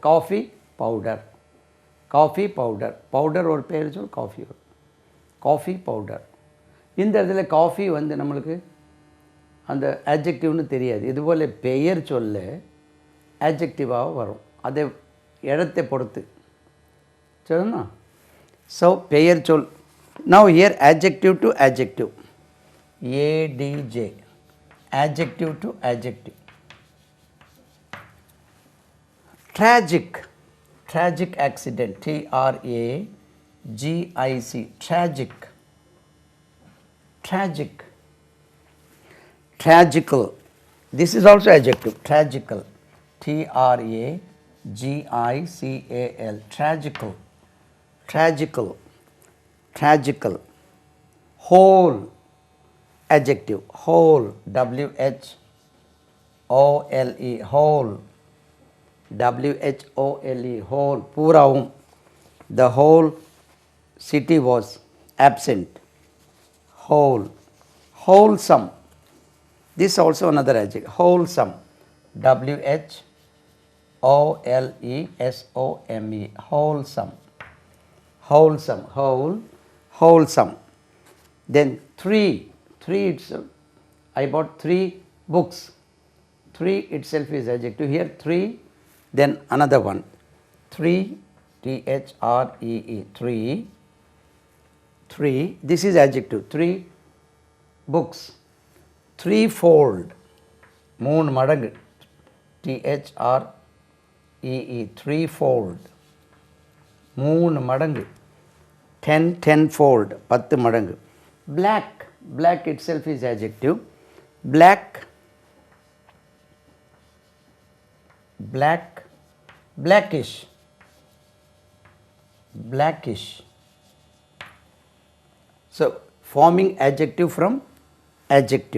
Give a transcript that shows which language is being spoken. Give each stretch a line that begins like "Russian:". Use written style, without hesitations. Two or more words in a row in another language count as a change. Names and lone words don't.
English: coffee powder, coffee powder, powder
Tamil: ஒரு பேர் சொல், காஃபி ஒரு,
English: coffee powder.
Tamil: இந்த இடத்துல காஃபி வந்து நம்மளுக்கு அந்த ஆட்ஜெக்டிவ்னு தெரியாது. இதுபோல் பெயர் சொல்ல ஆட்ஜெக்டிவாக வரும், அதை இடத்தை பொறுத்து. சரிண்ணா? ஸோ பெயர் சொல்.
English: now here adjective to adjective, ADJ, adjective to adjective. Tragic, tragic accident, TRAGIC, tragic, tragic. Tragical, this is also adjective, tragical, TRAGICAL, tragical, tragical. tragical. Whole, adjective, whole, W-H-O-L-E, whole, W-H-O-L-E, whole, பூராவும். The whole city was absent. Whole, wholesome. This also another adjective, wholesome, W-H-O-L-E-S-O-M-E, wholesome, wholesome, wholesome. Then three itself, I bought 3 books. 3 itself is adjective. Here 3, then another one, 3, T-H-R-E-E, 3, this is adjective, 3 books. Threefold, 3 மடங்கு, T-H-R-E-E, threefold, 3 மடங்கு. 10, tenfold, 10 மடங்கு. Black, black itself is adjective. Black, black, blackish, blackish. So forming adjective from adjective.